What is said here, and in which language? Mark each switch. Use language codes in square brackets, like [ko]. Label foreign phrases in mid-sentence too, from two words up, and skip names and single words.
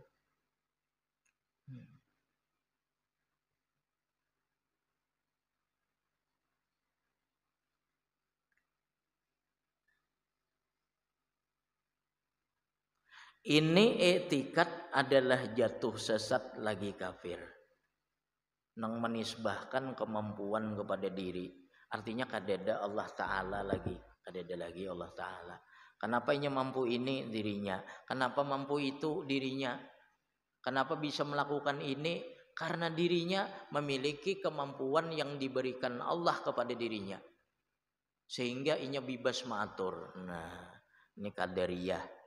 [id] Ini etikat adalah jatuh sesat lagi kafir. Nang menisbahkan kemampuan kepada diri. Artinya kadada Allah Ta'ala lagi. Kadada lagi Allah Ta'ala. Kenapa ia mampu ini dirinya? Kenapa mampu itu dirinya? Kenapa bisa melakukan ini? Karena dirinya memiliki kemampuan yang diberikan Allah kepada dirinya. Sehingga inya bebas mengatur. Nah, ini Qadariyah.